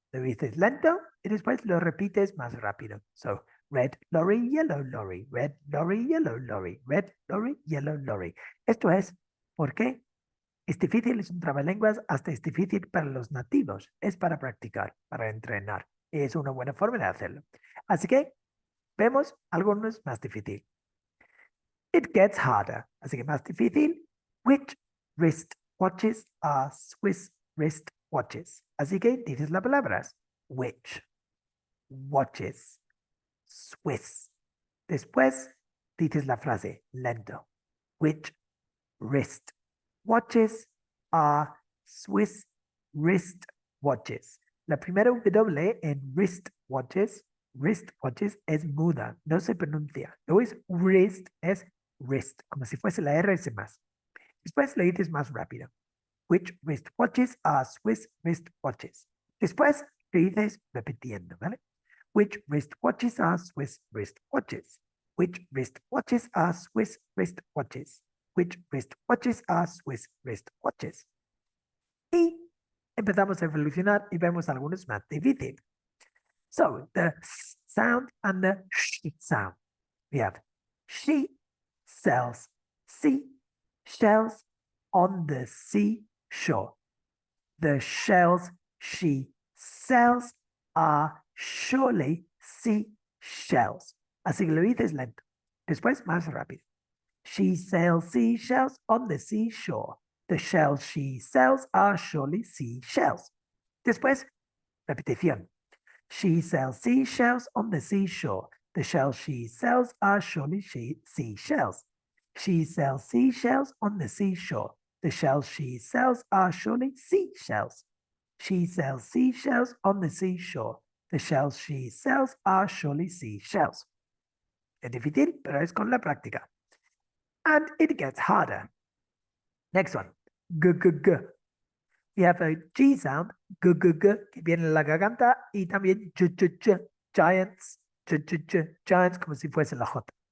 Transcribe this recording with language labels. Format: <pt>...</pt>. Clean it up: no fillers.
<es>Lo dices lento y después lo repites más rápido.</es> <en>So, red lorry, yellow lorry, red lorry, yellow lorry, red lorry, yellow lorry.</en> <es>Esto es porque es difícil, es un trabalenguas, hasta es difícil para los nativos. Es para practicar, para entrenar. Es una buena forma de hacerlo. Así que vemos algunos más difícil.</es> <en>It gets harder.</en> <es>Así que más difícil.</es> <en>Which wrist watches are Swiss wrist watches?</en> <es>Así que dices las palabras.</es> <en>Which watches Swiss.</en> <es>Después dices la frase lento.</es> <en>Which wrist watches are Swiss wrist watches.</en> <es>La primera W en wrist watches es muda, no se pronuncia. No es wrist, es wrist, como si fuese la R ese más. Después lo dices más rápido.</es> <en>Which wrist watches are Swiss wrist watches?</en> <es>Después lo dices repitiendo, ¿vale?</es> <en>Which wrist watches are Swiss wrist watches? Which wristwatches are Swiss wristwatches? Which wristwatches are Swiss wristwatches?</en> <es>Y empezamos a evolucionar y vemos algunos más difíciles.</es> <en>So, the S sound and the sh sound. We have she sells seashells on the seashore. The shells she sells are surely seashells.</en> <es>Así que lo dices lento. Después más rápido.</es> <en>She sells seashells on the seashore. The shells she sells are surely seashells.</en> <es>Después, repetición.</es> <en>She sells seashells on the seashore. The shells she sells are surely seashells. She sells seashells on the seashore. The shells she sells are surely seashells. She sells seashells on the seashore. The shells she sells are surely seashells.</en> <es>Es difícil, pero es con la práctica.</es> <en>And it gets harder. Next one.</en> <es>G, g, g.</es> <en>We have a G sound,</en> <es>g, g, g, que viene en la garganta, y también ch, ch, ch, giants, ch, ch, ch, giants, como si fuese la J.</es>